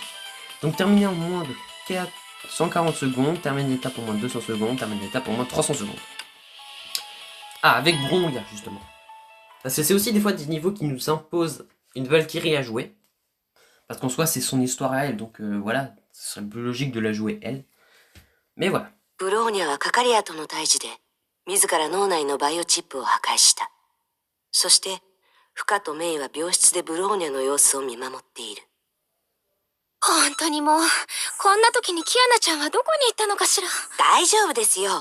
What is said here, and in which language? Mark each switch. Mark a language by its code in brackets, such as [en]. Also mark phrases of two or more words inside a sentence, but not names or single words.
[fr] Donc terminer en moins de 140 secondes, terminer l'étape en moins de 200 secondes, terminer l'étape en moins de 300 secondes. Ah, avec Bronga justement. Parce que c'est aussi des fois des niveaux qui nous imposent une Valkyrie à jouer. Parce qu'en soi c'est son histoire à elle, donc voilà, ce serait plus logique de la jouer elle. Mais voilà. [ja] ブローニャはカカリアとの対峙で、自ら脳内のバイオチップを破壊した。そして、フカとメイは病室でブローニャの様子を見守っている。本当にもう、こんな時にキアナちゃんはどこに行ったのかしら。大丈夫ですよ。